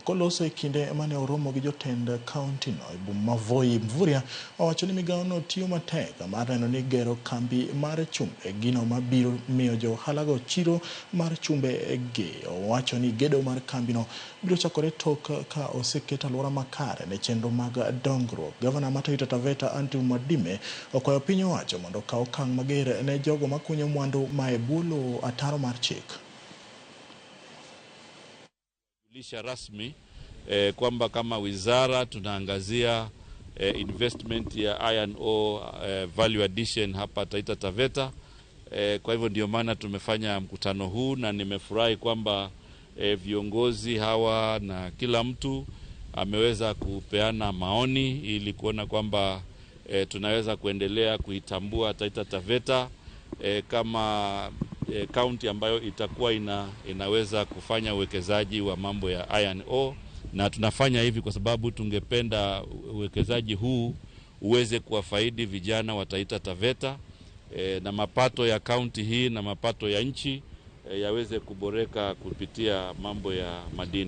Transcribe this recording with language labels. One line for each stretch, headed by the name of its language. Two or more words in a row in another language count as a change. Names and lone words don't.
Luo (Kenya and Tanzania): Koloso e kinde mane oromo gi jotend kaunti no e boma ma Voi, Mvurya owacho ni migao no tiyo matek mar neno ni gero kambi mar chumbe gino mabiro miyo johalago chiro mar chumbe gi. Owacho ni gedo mar kambi no biro chakore tok ka oseket alwora makare ne chenro mag dongruok. Gavana ma Taita Taveta Andrew Mwadime okwayo piny owacho mondo kaw okang' mager ne jogo makunyo mwandu ma e bwo lowo ataro mar chik.
Swahili: Lisha rasmi kwamba kama wizara tunaangazia investment ya
English: iron ore value addition
Swahili: hapa Taita Taveta. Kwa hivyo ndio maana tumefanya mkutano huu na nimefurahi kwamba viongozi hawa na kila mtu ameweza kupeana maoni ili kuona kwamba tunaweza kuendelea kuitambua Taita Taveta kama kaunti ambayo itakuwa inaweza kufanya uwekezaji wa mambo ya
English: iron ore,
Swahili: na tunafanya hivi kwa sababu tungependa uwekezaji huu uweze kuwafaidi vijana wa Taita Taveta na mapato ya kaunti hii na mapato ya nchi yaweze kuboreka kupitia mambo ya madini.